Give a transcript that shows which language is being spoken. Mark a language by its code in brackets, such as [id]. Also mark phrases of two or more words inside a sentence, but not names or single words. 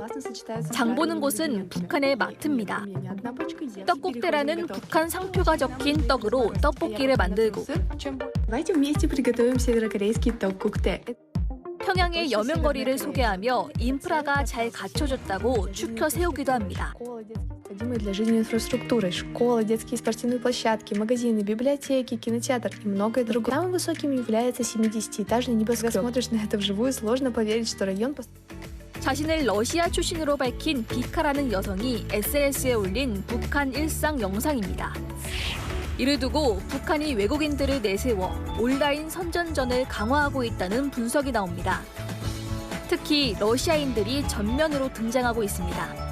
[ko] 장 보는 곳은 북한의 마트입니다. 떡국대라는 북한 상표가 적힌 떡으로 떡볶이를 만들고 평양의 여명거리를 소개하며 인프라가 잘 갖춰졌다고 추켜 세우기도 합니다. [ru] Для жизни инфраструктуры, школы, детские спортивные площадки, магазины, библиотеки, кинотеатр и многое другое. Самым высоким является 70-этажный небоскреб. Когда смотришь на это вживую, сложно поверить, что район... [ko] 자신을 러시아 출신으로 밝힌 비카라는 여성이 SNS에 올린 북한 일상 영상입니다. 이를 두고 북한이 외국인들을 내세워 온라인 선전전을 강화하고 있다는 분석이 나옵니다. 특히 러시아인들이 전면으로 등장하고 있습니다.